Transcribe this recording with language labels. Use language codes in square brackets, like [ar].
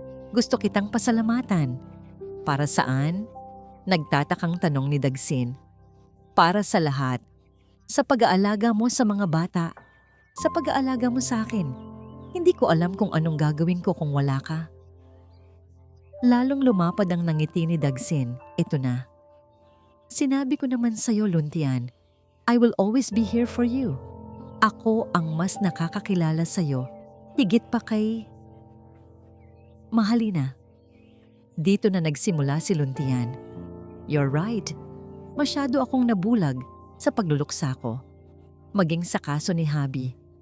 [tl] Gusto kitang pasalamatan. Para saan? Nagtatakang tanong ni Dagsin. Para sa lahat. Sa pag-aalaga mo sa mga bata. Sa pag-aalaga mo sa akin. Hindi ko alam kung anong gagawin ko kung wala ka. Lalong lumapad ang nangiti ni Dagsin. Ito na. Sinabi ko naman sa'yo, [en] Luntian, I will always be here for you. [tl] Ako ang mas nakakakilala sa'yo. Higit pa kay Mahalina. Dito na nagsimula si Luntian. [en] You're right. [tl] Masyado akong nabulag sa pagluluksa ko. Maging sa kaso ni Habi.